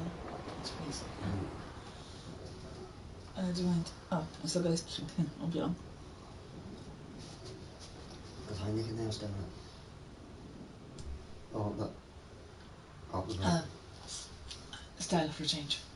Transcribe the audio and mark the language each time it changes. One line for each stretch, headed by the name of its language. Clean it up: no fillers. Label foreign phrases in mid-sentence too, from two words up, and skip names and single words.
Swedish: Du har inte... Ja, jag såg det. Om Björn.
Dutch: ga je niet neerstellen. Oh, dat.
English: Style for change.